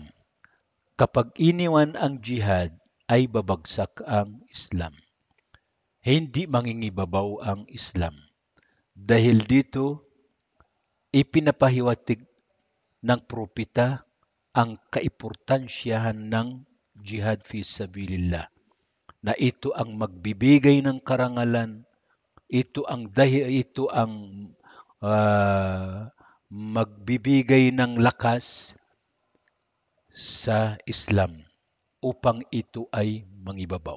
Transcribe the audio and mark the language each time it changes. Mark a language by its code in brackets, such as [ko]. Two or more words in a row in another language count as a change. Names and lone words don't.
[tl] Kapag iniwan ang jihad, ay babagsak ang Islam. Hindi mangingibabaw ang Islam. Dahil dito, ipinapahiwatig ng propeta ang kaimportansyahan ng [ar] جهاد في سبيل الله, [tl] na ito ang magbibigay ng karangalan, ito ang magbibigay ng lakas sa Islam upang ito ay mangibabaw.